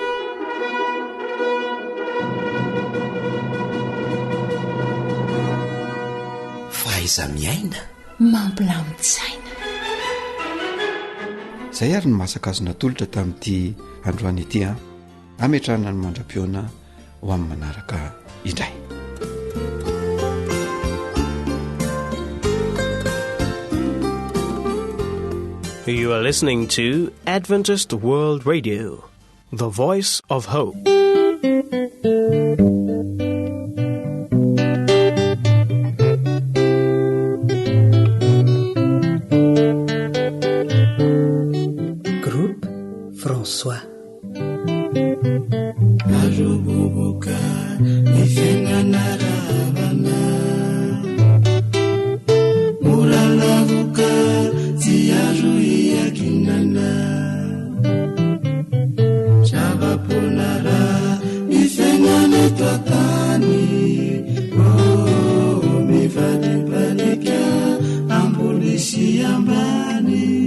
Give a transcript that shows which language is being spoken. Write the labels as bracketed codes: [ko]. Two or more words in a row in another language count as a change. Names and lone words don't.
[mg] Faiza miaina mampilamin-tsaina. Izay ary ny masaka azo natolotra tamin'ity androany ity ametrahana ny mandra-pioana ho amin'ny manaraka indray. [en] You are listening to Adventist World Radio, the voice of hope. [mg] Groupe François. Ajoboboka ny fiainana ravana, mora lavoka tsy azo iakinana, zava-ponara ny fiainana eto an-tany, mivadibadika ambony sy ambany.